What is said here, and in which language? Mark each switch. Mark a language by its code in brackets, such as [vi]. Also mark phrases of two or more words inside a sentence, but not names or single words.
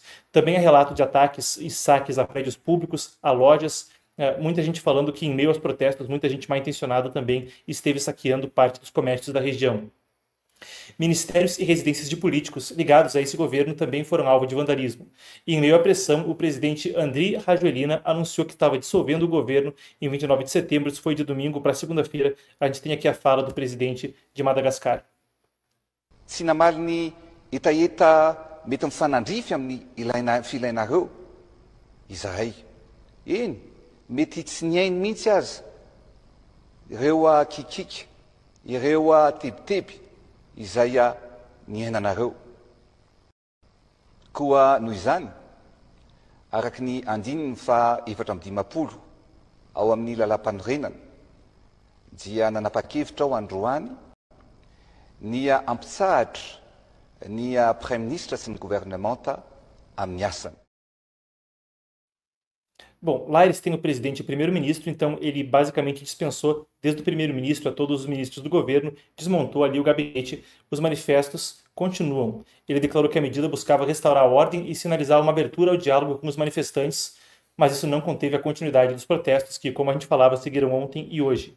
[pt] Também há relato de ataques e saques a prédios públicos, a lojas, muita gente falando que em meio aos protestos, muita gente mal intencionada também esteve saqueando parte dos comércios da região. Ministérios e residências de políticos ligados a esse governo também foram alvo de vandalismo. E em meio à pressão, o presidente Andry Rajoelina anunciou que estava dissolvendo o governo em 29 de setembro, isso foi de domingo para segunda-feira. A gente tem aqui a fala do presidente de Madagascar. [mg] Sinamalny etaeta mety mifanandrify amin'ny filainareo izahay eny mety tsy niainy mihitsy azy ireo kikika ireo tebiteby izay niainanareo koa noho izany araky ny andininy fa 7/50 ao amin'ny lalam-panorenana dia nanapa-kevitra ao androany ny ampitsahatra ny Prime-Ministra sy ny governamenta amin'ny asany. [pt] Bom, lá eles têm o presidente e o primeiro-ministro, então ele basicamente dispensou, desde o primeiro-ministro a todos os ministros do governo, desmontou ali o gabinete. Os manifestos continuam. Ele declarou que a medida buscava restaurar a ordem e sinalizar uma abertura ao diálogo com os manifestantes, mas isso não conteve a continuidade dos protestos que, como a gente falava, seguiram ontem e hoje.